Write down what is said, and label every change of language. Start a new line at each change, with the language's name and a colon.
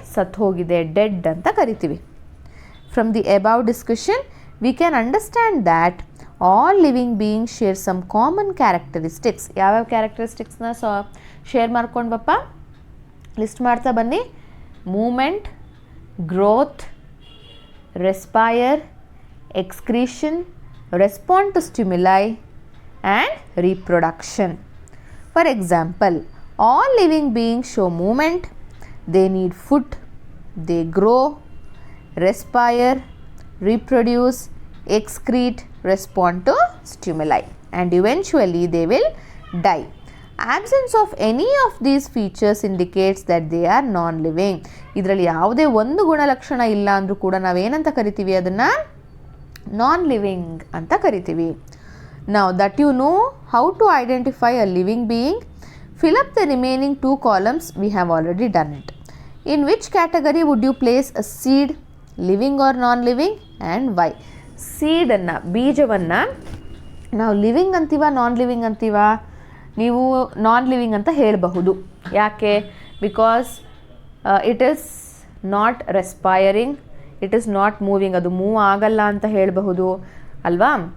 Kannada: ಸತ್ತು ಹೋಗಿದೆ, ಡೆಡ್ ಅಂತ ಕರಿತೀವಿ.
English: From the above discussion we can understand that all living being share some common characteristics.
Kannada: ಯಾವ್ಯಾವ ಕ್ಯಾರೆಕ್ಟರಿಸ್ಟಿಕ್ಸ್ನ share ಮಾಡ್ಕೊಂಡ್ವಪ್ಪ? List ಮಾಡ್ತಾ ಬನ್ನಿ.
English: Movement, growth, respire, excretion, respond to stimuli and reproduction. For example, all living beings show movement, they need food, they grow, respire, reproduce, excrete, respond to stimuli and eventually they will die. Absence of any of these features indicates that they are non-living.
Kannada: ಇದರಲ್ಲಿ ಯಾವುದೇ ಒಂದು ಗುಣಲಕ್ಷಣ ಇಲ್ಲ ಅಂದರೂ ಕೂಡ ನಾವೇನಂತ ಕರಿತೀವಿ? ಅದನ್ನು ನಾನ್ ಲಿವಿಂಗ್ ಅಂತ ಕರಿತೀವಿ.
English: Now that you know how to identify a living being, fill up the remaining 2 columns. We have already done it. In which category would you place a seed, living or non-living, and why?
Kannada: ಸೀಡನ್ನು, ಬೀಜವನ್ನು ನಾವು living ಅಂತೀವ, non living ಅಂತೀವ? ನೀವು non living ಅಂತ ಹೇಳಬಹುದು. ಯಾಕೆ?
English: because it is not respiring, it is not moving,
Kannada: ಅದು move ಆಗಲ್ಲ ಅಂತ ಹೇಳಬಹುದು ಅಲ್ವಾ?